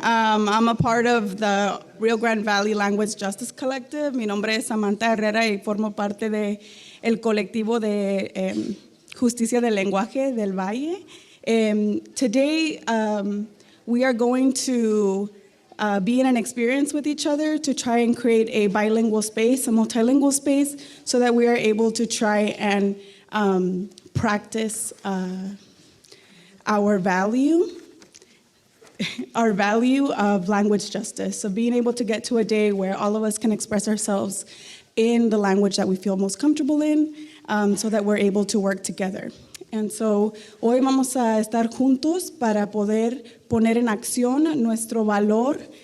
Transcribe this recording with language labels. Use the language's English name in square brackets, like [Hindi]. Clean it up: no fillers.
[English] I'm a part of the Rio Grande Valley Language Justice Collective. [Spanish] Mi nombre es Samantha Herrera y formo parte de el colectivo de Justicia del Lenguaje del Valle. [English] Today, we are going to be in an experience with each other to try and create a bilingual space, a multilingual space, so that we are able to try and practice our value of language justice. So being able to get to a day where all of us can express ourselves in the language that we feel most comfortable in, so that we're able to work together. And so [Spanish] hoy vamos a estar juntos para poder poner en acción nuestro valor.